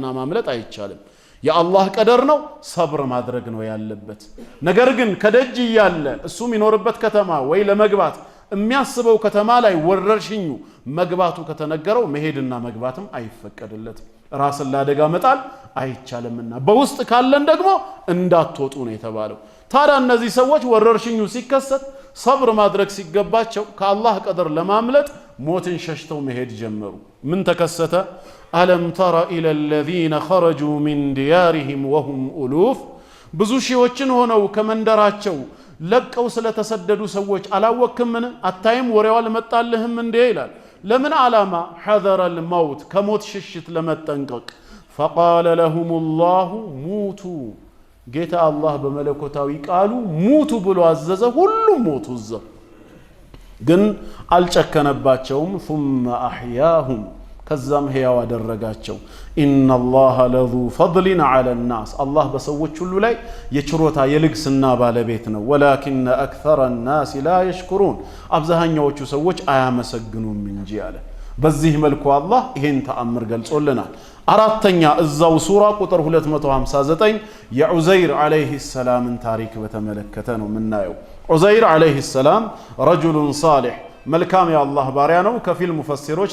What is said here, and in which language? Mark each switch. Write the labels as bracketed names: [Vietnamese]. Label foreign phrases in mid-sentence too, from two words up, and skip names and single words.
[Amharic] ማምለጥ አይቻልም። የአላህ ቀደር ነው፣ ሰብር ማድረግ ነው ያለበት። ነገር ግን ከደጅ ያለ እሱ የሚኖርበት ከተማ ወይ ለመግባት የሚያስበው ከተማ ላይ ወረርሽኙ መግባቱ ከተነገረው መሄድና መግባትም አይፈቀድለትም። ራስን ለአደጋ መጣል አይቻልምና በውስጥ ካለን ደግሞ እንዳትወጡ ነው የተባለው። ታዲያ እነዚህ ሰዎች ወረርሽኙ ሲከሰት ሰብር ማድረግ ሲገባቸው ከአላህ ቀደር ለማምለጥ ሞትን ሸሽተው መሄድ ጀመሩ። ምን ተከሰተ? [Arabic] ألم تر إلى الذين خرجوا من ديارهم وهم ألوف [Amharic] ብዙ ሺዎችን ሆነው ከመንደራቸው ለቀው ስለተሰደዱ ሰዎች አላወክምን? አታይም? ወሬው አልመጣልህም እንዴ ይላል። ለምን ዓላማ? [Arabic] حذر الموت [Amharic] ከሞት ሽሽት ለመጠንቀቅ [Arabic] فقال لهم الله موتوا [Amharic] ጌታ አላህ በመለኮታዊ ቃሉ ሙቱ ብሎ አዘዘ። ሁሉም ሞቱ እዛ። ግን አልጨከነባቸውም። [Arabic] ثم أحياهم [Amharic] ከዛም ሕያው አደረጋቸው። [Arabic] إن الله لذو فضل على الناس [Amharic] አላህ በሰዎች ሁሉ ላይ የችሮታ የልግስና ባለቤት ነው። [Arabic] ولكن أكثر الناس لا يشكرون [Amharic] አብዛኛዎቹ ሰዎች አያመሰግኑም እንጂ አለ። በዚህ መልኩ አላህ ይሄን ተአምር ገልጾልናል። አራተኛ እዛው ሱራ ቁጥር 259 የዑዘይር አለይሂ ሰላምን ታሪክ በተመለከተ ነው የምናየው። ዑዘይር [Arabic] عليه السلام رجلا صالحا [Amharic] መልካም የአላህ ባሪያ ነው። ከፊል ሙፈሲሮች